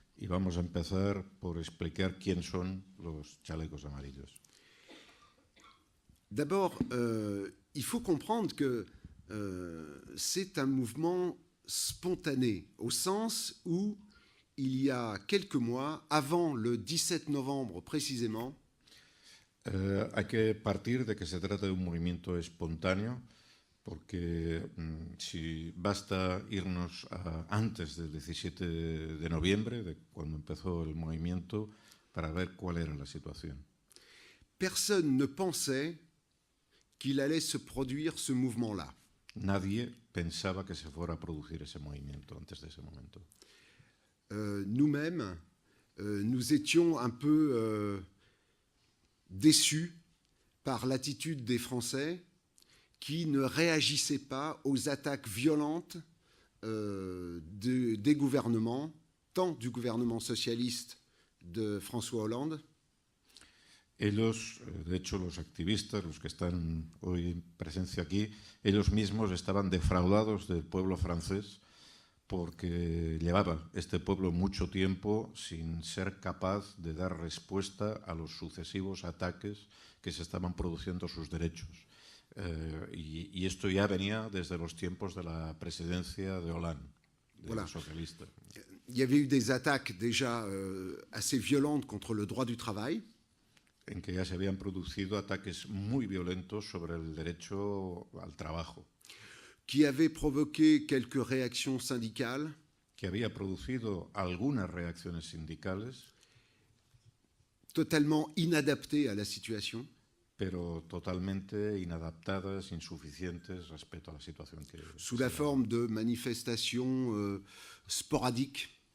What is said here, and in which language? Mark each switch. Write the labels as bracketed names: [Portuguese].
[Spanish] Y vamos a empezar por explicar quién son los chalecos amarillos. [French] D'abord, il faut comprendre que c'est un mouvement spontané, au sens où il y a quelques mois, avant le 17 novembre précisément, [Spanish] Hay que partir de que se trata de un movimiento espontáneo, porque si basta irnos antes del 17 de noviembre, de cuando empezó el movimiento, para ver cuál era la situación. [French] personne ne pensait qu'il allait se produire ce mouvement-là. [Spanish] Nadie pensaba que se fuera a producir ese movimiento antes de ese momento. [French] Nous-mêmes, nous étions un peu déçus par l'attitude des Français qui ne réagissaient pas aux attaques violentes des gouvernements, tant du gouvernement socialiste de François Hollande, [Spanish] Ellos, de hecho, los activistas, los que están hoy en presencia aquí, ellos mismos estaban defraudados del pueblo francés porque llevaba este pueblo mucho tiempo sin ser capaz de dar respuesta a los sucesivos ataques que se estaban produciendo a sus derechos. Y esto ya venía desde los tiempos de la presidencia de Hollande, de [French] Voilà. [Spanish] los socialistas. [French] Il y avait eu des attaques déjà assez violentes contre le droit du travail, [Spanish] En que ya se habían producido ataques muy violentos sobre el derecho al trabajo, [French] qui avaient provoqué quelques réactions syndicales, [Spanish] que había producido algunas reacciones sindicales, [French] totalement inadaptées à la situation, [Spanish] pero totalmente inadaptadas, insuficientes respecto a la situación que [French] sous la forme de manifestations sporadiques,